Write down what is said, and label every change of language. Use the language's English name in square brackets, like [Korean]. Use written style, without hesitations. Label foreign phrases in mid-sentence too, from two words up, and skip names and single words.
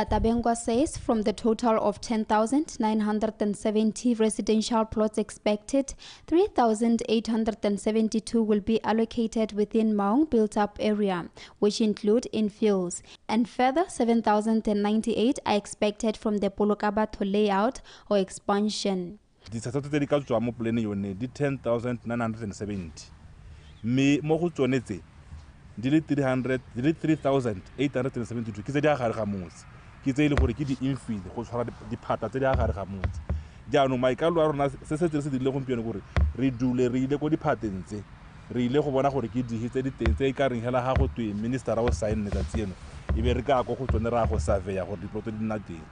[English] Tabengwa says from the total of 10,970 residential plots expected, 3,872 will be allocated within Maung built-up area, which include infills, and further 7,098 are expected from the Polokabato layout or expansion. [Tswana] Di 10,970. Me mo go tsonetse di le 3,872 ke tse di agare ga motse ke tse ile gore ke di infill go tshwara diphata tse di agare ga motse jaanong maikalo a rona se se dirile gompieno gore re dule re ile go diphateng tse re ile go bona gore ke di tse di teng tse ka reng hela ga go twe minister o sign letsatsi eno e be re ka go tsone ra go surveya gore diploto di nna teng.